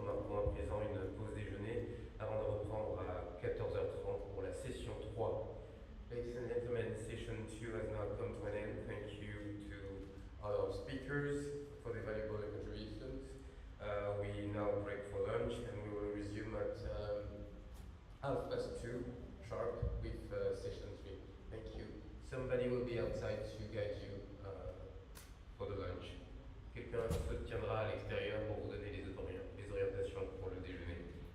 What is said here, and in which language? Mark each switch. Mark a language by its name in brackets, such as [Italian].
[French] organisant une pause déjeuner avant de reprendre à 14h30 pour la session 3. [English] Ladies and gentlemen, session 2 has now come to an end. Thank you to all our speakers for the valuable contributions. We now break for lunch and we will resume at 2:30 sharp with session 3. Thank you. Somebody will be outside to guide you for the lunch. [French] Quelqu'un se tiendra à l'extérieur pour vous donner les orientations pour le déjeuner.